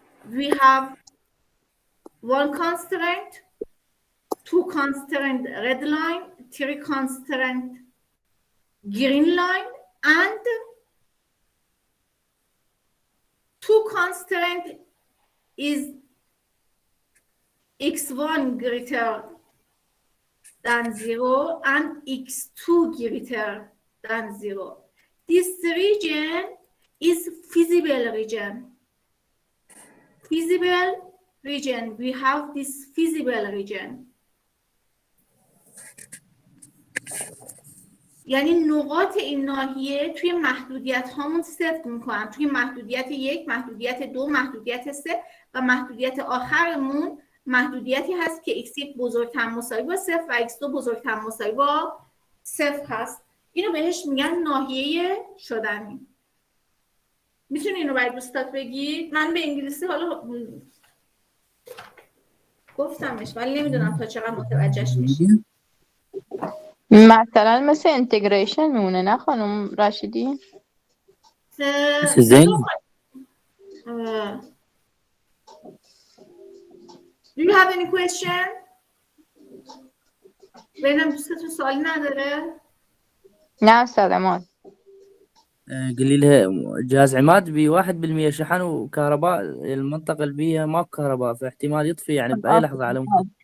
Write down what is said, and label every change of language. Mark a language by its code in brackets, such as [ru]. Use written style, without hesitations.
[en] We have one constraint, two constraint red line, three constraint green line, and two constraint is x1 greater than 0 and x2 greater than 0. This region is feasible region. Feasible region. We have this feasible region. [fa] یعنی نقاط این ناحیه توی محدودیت هامون صفر میکنن. توی محدودیت 1، محدودیت 2، محدودیت 3 و محدودیت آخرمون محدودیتی هست که x1 بزرگتر مساوی با 0 و x2 بزرگتر مساوی با 0 هست. اینو بهش میگن ناحیه شدنی. میتونی اینو برای دوستات بگید؟ من به انگلیسی حالا گفتمش ولی نمیدونم تا چقدر متوجهش میشی. مثلا مثل انتگریشن میمونه نه خانم رشیدی؟ [ar] زين. [en] Do you have any question? [fa] ببینم دوستتون سوالی نداره؟ نه استاذ عماد. [ar] قولي لها جهاز عماد ب1% شحن وكهرباء، المنطقة البيئة ماكو كهرباء، فاحتمال يطفي يعني بأي لحظة على مود.